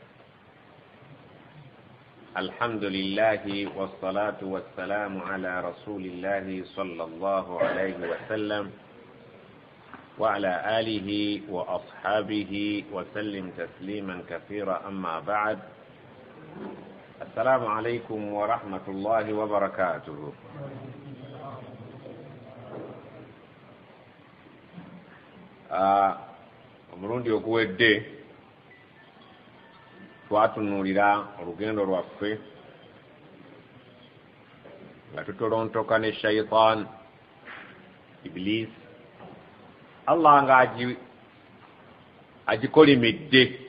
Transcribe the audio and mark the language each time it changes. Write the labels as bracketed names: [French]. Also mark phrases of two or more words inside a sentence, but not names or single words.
[Arabic] الحمد لله والصلاة والسلام على رسول الله صلى الله عليه وسلم وعلى آله وأصحابه وسلم تسليما كثيرا. أما بعد، السلام عليكم ورحمة الله وبركاته. [Ganda] Omulundi oguwedde twatunuulira olugendo lwaffe nga tutolontoka ne shaitan Iblis, Allah nga agikolimidde